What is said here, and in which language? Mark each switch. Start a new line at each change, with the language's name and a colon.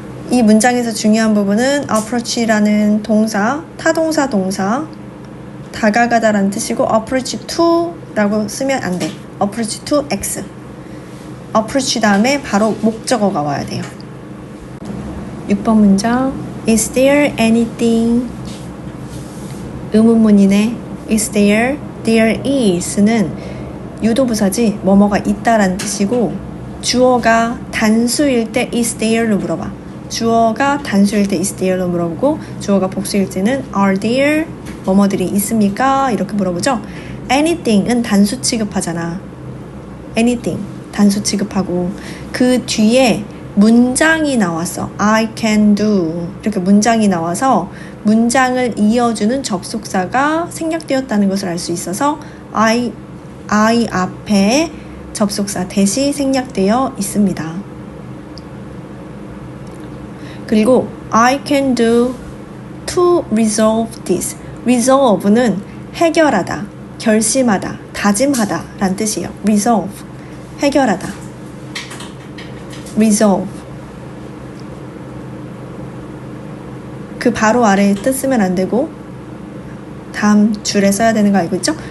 Korean: 이 문장에서 중요한 부분은 approach라는 동사, 타동사 동사, 다가가다 라는 뜻이고 approach to 라고 쓰면 안 돼.
English: approach to X.
Korean: approach 다음에 바로 목적어가 와야 돼요.
English: 6번 문장 Is there anything?
Korean: 의문문이네. Is there? There is 는 유도부사지 뭐뭐가 있다라는 뜻이고 주어가 단수일 때 is there로 물어봐. 주어가 단수일 때 is there 로 물어보고 주어가 복수일 때는 are there 뭐뭐들이 있습니까? 이렇게 물어보죠. anything은 단수 취급하잖아. anything 단수 취급하고 그 뒤에 문장이 나왔어. I can do 이렇게 문장이 나와서 문장을 이어주는 접속사가 생략되었다는 것을 알 수 있어서 I 앞에 접속사 대시 생략되어 있습니다.
English: 그리고 I can do to resolve this.
Korean: resolve는 해결하다, 결심하다, 다짐하다 라는 뜻이에요. resolve, 해결하다. resolve. 그 바로 아래에 뜻 쓰면 안 되고 다음 줄에 써야 되는 거 알고 있죠?